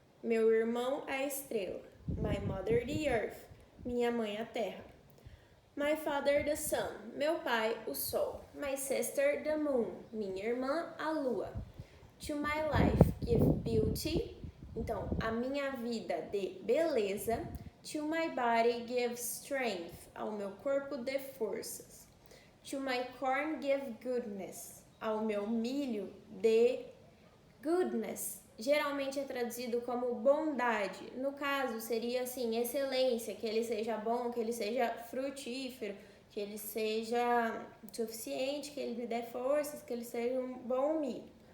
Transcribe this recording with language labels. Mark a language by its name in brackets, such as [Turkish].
[Portuguese] Meu irmão a estrela. [English] My mother the earth. [Portuguese] Minha mãe a terra. [English] My father the sun. [Portuguese] Meu pai o sol. [English] My sister the moon. [Portuguese] Minha irmã a lua. [English] To my life give beauty. [Portuguese] Então, a minha vida dê beleza. [English] To my body give strength. [Portuguese] Ao meu corpo dê forças. [English] To my corn give goodness. [Portuguese] Ao meu milho dê goodness. Geralmente é traduzido como bondade. No caso, seria assim, excelência, que ele seja bom, que ele seja frutífero, que ele seja suficiente, que ele me dê forças, que ele seja um bom milho.